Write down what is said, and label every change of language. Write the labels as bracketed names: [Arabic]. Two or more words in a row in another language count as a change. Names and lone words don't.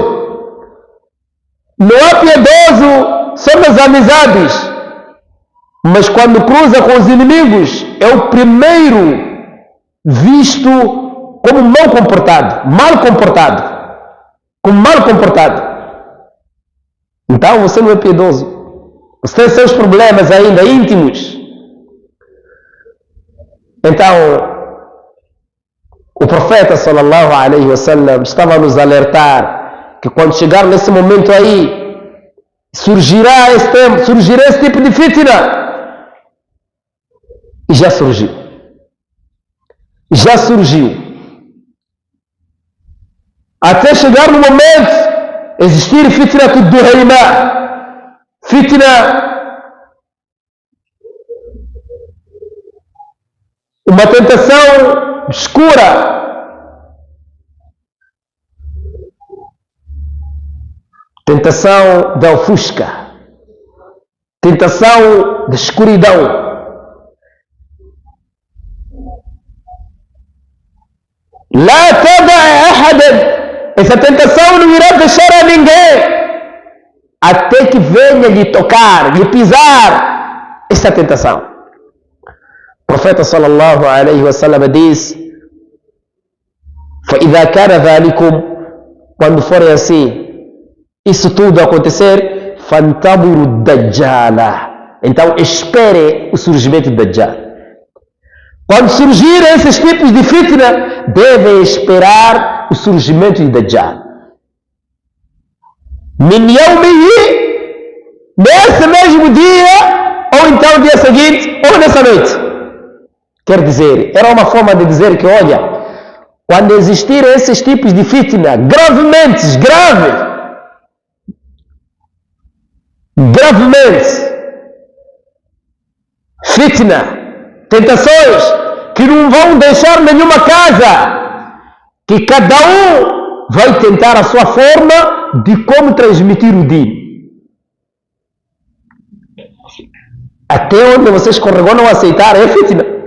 [Portuguese] Não há piedoso só nas amizades, mas quando cruza com os inimigos, é o primeiro visto como mal comportado, como mal comportado. Então você não é piedoso. Você tem seus problemas ainda íntimos. Então, o profeta [Arabic] صلى الله عليه وسلم [Portuguese] estava a nos alertar que quando chegar nesse momento aí, surgirá esse tipo de fitna. E já surgiu. Já surgiu. Até chegar no momento existir [Arabic] فتنة دهماء, [Portuguese] fitna, uma tentação escura, tentação da ofusca, tentação da escuridão. [Arabic] لا تدع أحدا, [Portuguese] essa tentação não irá deixar a ninguém até que venha lhe tocar, lhe pisar essa tentação. O profeta [Arabic] صلى الله عليه وسلم [Portuguese] diz: [Arabic] فَإِذَا كَانَ ذَلِكُمْ, [Portuguese] quando for assim, isso tudo acontecer, [Arabic] فَانْتَظِرُوا الدَّجَّالَ, [Portuguese] então espere o surgimento do Dajjal. Quando surgirem esses tipos de fitna, devem esperar o surgimento de Dajjal. [Arabic] من يومه, [Portuguese] nesse mesmo dia, ou então no dia seguinte, ou nessa noite. Quer dizer, era uma forma de dizer que, olha, quando existirem esses tipos de fitna, gravemente, fitna, tentações que não vão deixar nenhuma casa, que cada um vai tentar a sua forma de como transmitir o din. Até onde você escorregou não aceitar é fitna.